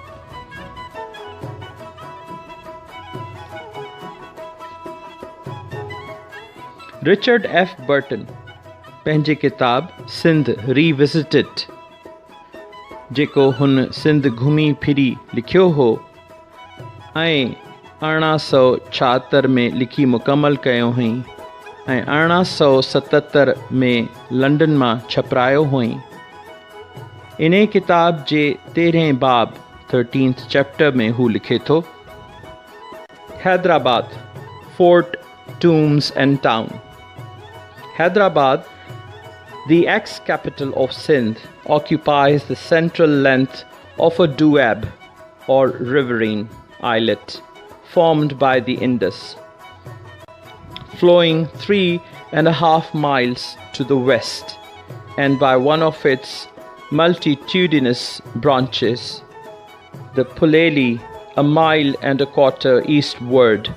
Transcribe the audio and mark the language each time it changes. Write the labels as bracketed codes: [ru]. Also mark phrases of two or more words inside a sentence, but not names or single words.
[sd] रिचर्ड एफ बर्टन पंहिंजे किताब सिंध रीविज़िटेड, जेको हुन सिंध घुमी फिरी लिखियो हो ऐं 1876 में लिखी मुकमल कयो हुई ऐं 1877 में लंडन मां छपरायो हुई। इन किताब जे 13 बाब 13th चैप्टर में हू लिखे थो, हैदराबाद, [en] फोर्ट, tombs and town. Hyderabad, the ex-capital of Sindh, occupies the central length of a doab or riverine islet formed by the Indus, flowing 3.5 miles to the west, and by one of its multitudinous branches, the Puleli, 1.25 miles eastward.